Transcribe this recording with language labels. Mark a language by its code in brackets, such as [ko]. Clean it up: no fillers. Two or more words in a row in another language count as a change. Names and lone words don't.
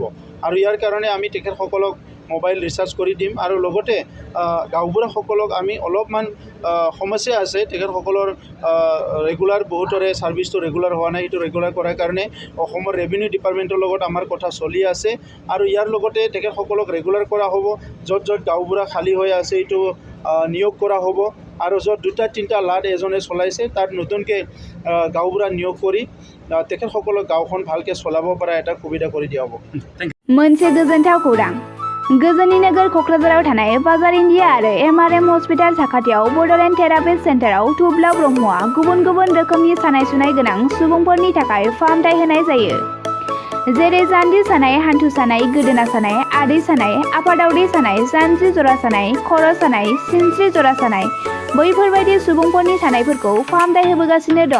[as] আৰু ইয়াৰ কাৰণে আমি তেখেতসকলক [en] mobile recharge [as] কৰি দিম, আৰু লগতে গাঁওবুঢ়াসকলক আমি অলপমান সমস্যা আছে, তেখেতসকলৰ ৰেগুলাৰ বহুতৰে ছাৰ্ভিচটো ৰেগুলাৰ হোৱা নাই, সেইটো ৰেগুলাৰ কৰাৰ কাৰণে অসমৰ [en] revenue department's [as] লগত আমাৰ কথা চলি আছে, আৰু ইয়াৰ লগতে তেখেতসকলক ৰেগুলাৰ কৰা হ'ব। য'ত গাঁওবুঢ়া খালী হৈ আছে এইটো নিয়োগ কৰা হ'ব, আৰু য'ত 2-3টা লাট এজনে চলাইছে তাত নতুনকৈ গাঁওবুঢ়া নিয়োগ কৰি তেখেতসকলক গাঁওখন ভালকৈ চলাব পৰা এটা সুবিধা কৰি দিয়া হ'ব। [brx] मोनसे गोजोनथाव खौरां। गोजोननि नोगोर क'क्राझाराव थानाय बाजार इन्डिया आरो MRM हस्पिटाल साखाथियाव बड'लेण्ड थेरापिस्ट सेन्टाराव थुब्ला ब्रह्मआ गुबुन गुबुन रोखोमनि सानाय सुनाय गोनां सुबुंफोरनि थाखाय फाहामथाय होनाय जायो, जेरै जान्जि सानाय, हान्थु सानाय, गोदोना सानाय, आदै सानाय, आफादावदै सानाय, जानजि जरा सानाय, खर' सानाय, सिनस्रि जरा सानाय, बैफोरबायदि सुबुंफोरनि सानायफोरखौ फाहामथाय होबोगासिनो दं।